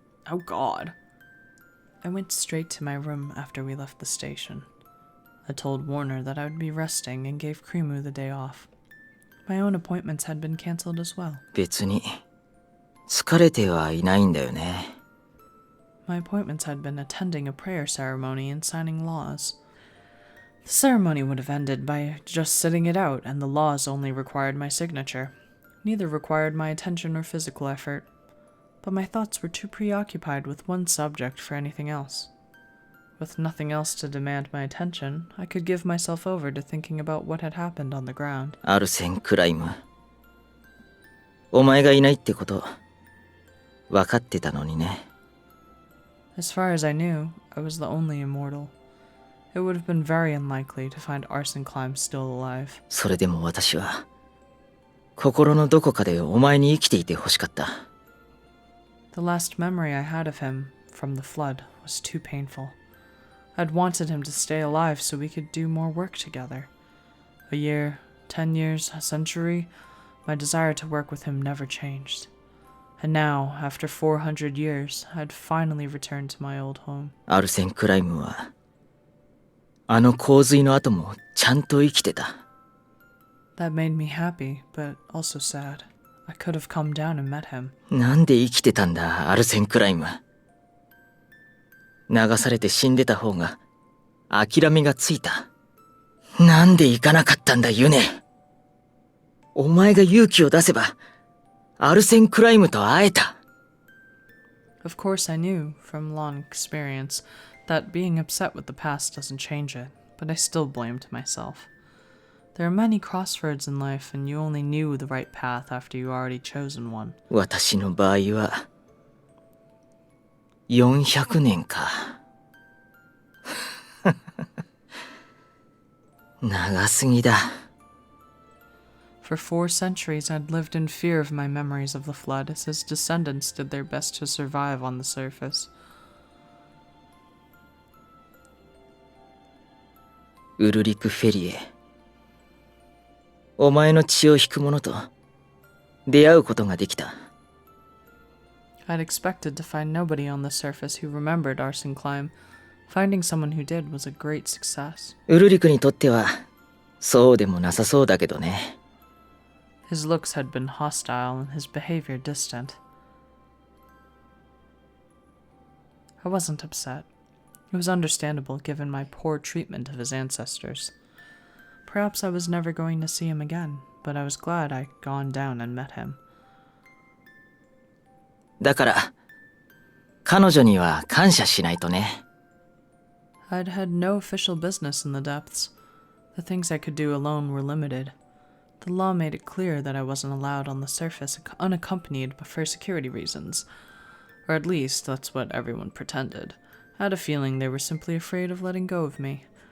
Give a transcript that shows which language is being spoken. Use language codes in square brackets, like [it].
[en] Oh, God. I went straight to my room after we left the station. I told Warner that I would be resting and gave Krimu the day off. My own appointments had been cancelled as well. [ja] 別に疲れてはいないんだよね。 [en] My appointments had been attending a prayer ceremony and signing laws. The ceremony would have ended by just sitting it out, and the laws only required my signature. Neither required my attention or physical effort. But my thoughts were too preoccupied with one subject for anything else. With nothing else to demand my attention, I could give myself over to thinking about what had happened on the ground. [ja] アルセン・クライム。お前がいないってこと分かってたのにね。 [en] As far as I knew, I was the only immortal. It would have been very unlikely to find Arson Climb still alive. [ja] それでも私は心のどこかでお前に生きていてほしかった。 [en] The last memory I had of him from the flood was too painful. I'd wanted him to stay alive so we could do more work together. A year, 10 years, a century, my desire to work with him never changed. And now, after 400 years, I'd finally returned to my old home. [ja] アルセン・クライムはあの洪水の後もちゃんと生きてた。 [en] That made me happy, but also sad. I could have come down and met him. [ja] なんで生きてたんだ、アルセン・クライム。流されて死んでた方が諦めがついた。なんで行かなかったんだ、ユネ。お前が勇気を出せばアルセン・クライムと会えた。 [en] Of course, I knew, from long experience, that being upset with the past doesn't change it, but I still blamed myself. There are many crossroads in life, and you only knew the right path after you already chosen one. [ja] 私の場合は400年か。長すぎだ。 [en] For 4 centuries, I'd lived in fear of my memories of the flood as his descendants did their best to survive on the surface. [ja] ウルリク・フェリエ。お前の血を引く者と出会うことができた。 [en] I'd expected to find nobody on the surface who remembered Arson Climb. Finding someone who did was a great success. [ja] ウルリクにとってはそうでもなさそうだけどね。 [en] His looks had been hostile and his behavior distant. I wasn't upset. It was understandable given my poor treatment of his ancestors. Perhaps I was never going to see him again, but I was glad I'd gone down and met him. [ja] だから、彼女には感謝しないとね。 [en] I'd had no official business in the depths. The things I could do alone were limited. The law made it clear that I wasn't allowed on the surface unaccompanied for security reasons. Or at least, that's what everyone pretended. I had a feeling they were simply afraid of letting go of me.